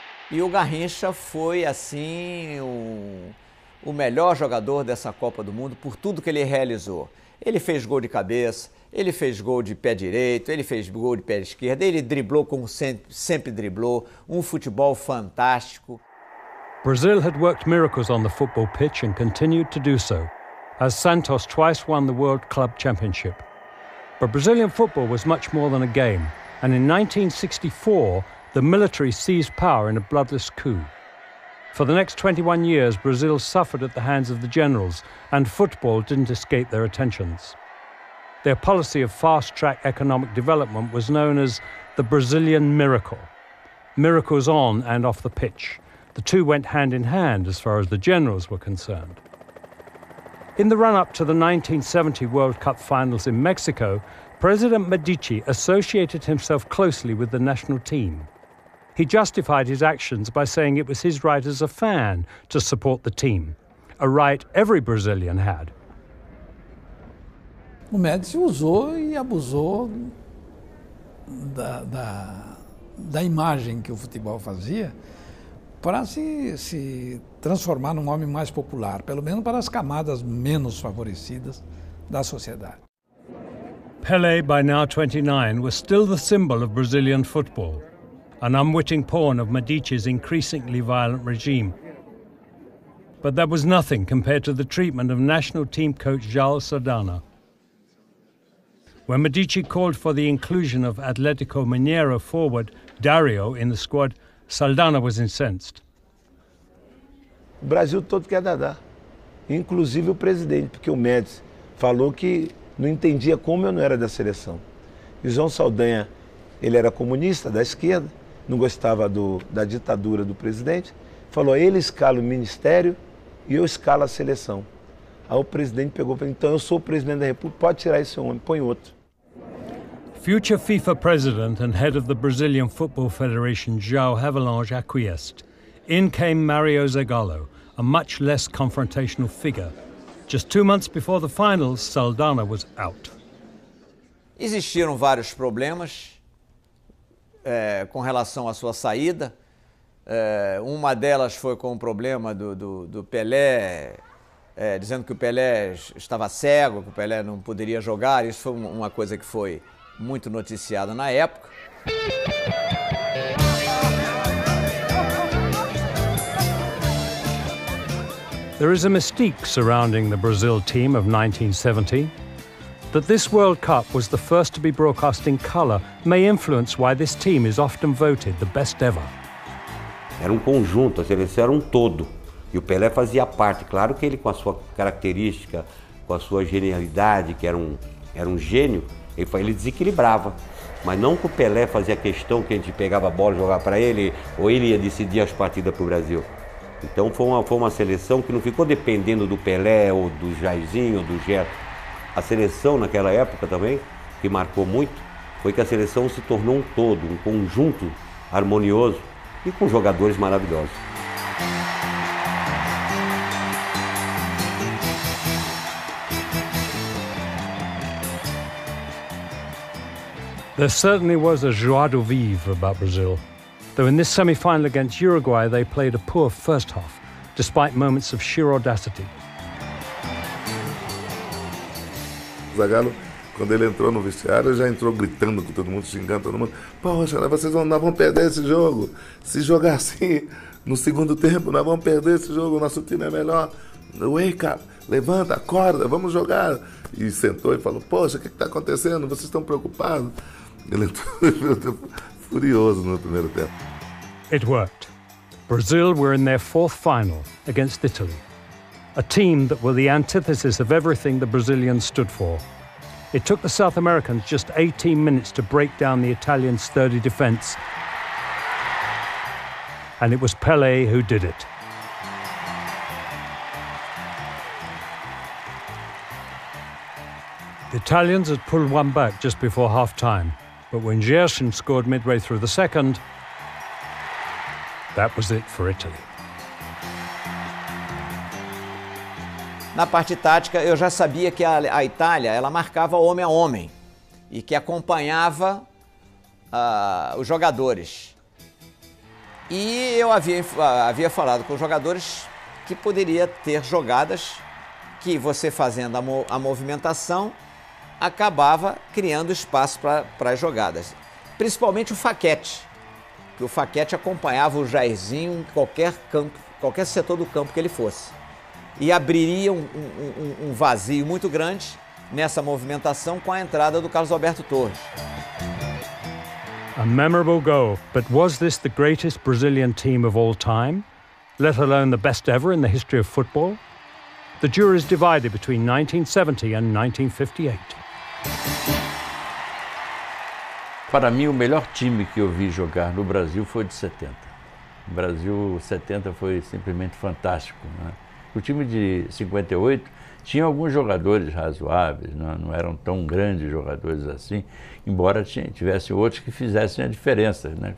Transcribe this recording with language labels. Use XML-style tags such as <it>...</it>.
<pt>E o Garrincha foi, assim, o melhor jogador dessa Copa do Mundo por tudo que ele realizou. Ele fez gol de cabeça, ele fez gol de pé direito, ele fez gol de pé esquerdo, ele driblou como sempre driblou, futebol fantástico.</pt> <en>Brazil had worked miracles on the football pitch and continued to do so, as Santos twice won the World Club Championship. But Brazilian football was much more than a game, and in 1964, the military seized power in a bloodless coup. For the next 21 years, Brazil suffered at the hands of the generals, and football didn't escape their attentions. Their policy of fast-track economic development was known as the Brazilian miracle. Miracles on and off the pitch. The two went hand in hand as far as the generals were concerned. In the run-up to the 1970 World Cup finals in Mexico, President Medici associated himself closely with the national team. He justified his actions by saying it was his right as a fan to support the team, a right every Brazilian had.</en> <pt>O Médici usou e abusou da imagem que o futebol fazia para se transformar num homem mais popular, pelo menos para as camadas menos favorecidas da sociedade.</pt> <en>Pelé, by now 29, was still the symbol of Brazilian football, an unwitting pawn of Medici's increasingly violent regime. But that was nothing compared to the treatment of national team coach João Saldana. When Medici called for the inclusion of Atlético Mineiro forward Dario in the squad, Saldana was incensed.</en> <pt>O Brasil todo quer dadar, inclusive o presidente, porque o Médici falou que não entendia como eu não era da seleção. E o João Saldanha, ele era comunista, da esquerda, não gostava da ditadura do presidente, falou, ele escala o ministério e eu escalo a seleção. Aí o presidente pegou e falou, então eu sou o presidente da República, pode tirar esse homem, põe outro.</pt> <en>Future FIFA president and head of the Brazilian Football Federation, João Havelange, acquiesced. In came Mario Zagallo, a much less confrontational figure. Just 2 months before the finals, Saldana was out.</en> <pt>Existiram vários problemas com relação à sua saída. Uma delas foi com o problema do Pelé, dizendo que o Pelé estava cego, que o Pelé não poderia jogar. Isso foi uma coisa que foi muito noticiada na época.</pt> <en>There is a mystique surrounding the Brazil team of 1970. That this World Cup was the first to be broadcast in colour may influence why this team is often voted the best ever.</en> <pt>Era conjunto, a seleção era todo. E o Pelé fazia parte. Claro que ele, com a sua característica, com a sua genialidade, que era um gênio, ele desequilibrava. Mas não que o Pelé fazia questão que a gente pegava a bola e jogava para ele, ou ele ia decidir as partidas para o Brasil. Então foi uma seleção que não ficou dependendo do Pelé, ou do Jairzinho, ou do Gerson. A seleção naquela época também, que marcou muito, foi que a seleção se tornou um todo, um conjunto harmonioso e com jogadores maravilhosos.</pt> <en>There certainly was a joie de vivre about Brazil, though in this semi-final against Uruguay they played a poor first half, despite moments of sheer audacity. Zagallo</en> <pt>Quando ele entrou no vestiário, ele já entrou gritando com todo mundo, xingando todo mundo. Poxa, vocês nós vamos perder esse jogo. Se jogar assim no segundo tempo, nós vamos perder esse jogo, o nosso time é melhor.</pt> <en>Wake up,</en> <pt>levanta, acorda, vamos jogar. E sentou e falou, poxa, o que está acontecendo? Vocês estão preocupados? Ele entrou furioso no primeiro tempo.</pt> <en>It worked. Brazil were in their fourth final against Italy, a team that were the antithesis of everything the Brazilians stood for. It took the South Americans just 18 minutes to break down the Italian sturdy defence, and it was Pelé who did it. The Italians had pulled one back just before half-time, but when Gerson scored midway through the second, that was it for Italy.</en> <pt>Na parte tática, eu já sabia que a Itália ela marcava homem a homem e que acompanhava os jogadores. E eu havia falado com os jogadores que poderia ter jogadas que você fazendo a movimentação acabava criando espaço para as jogadas. Principalmente o faquete, que o faquete acompanhava o Jairzinho em qualquer setor do campo que ele fosse. E abriria um vazio muito grande nessa movimentação com a entrada do Carlos Alberto Torres.</pt> <en>A memorable goal, but was this the greatest Brazilian team of all time, let alone the best ever in the history of football? The jury is divided between 1970 and 1958.</en> <pt>Para mim, o melhor time que eu vi jogar no Brasil foi o de 70. O Brasil 70 foi simplesmente fantástico, né? O time de 58 tinha alguns jogadores razoáveis, não eram tão grandes jogadores assim, embora tivesse outros que fizessem a diferença, né?</pt>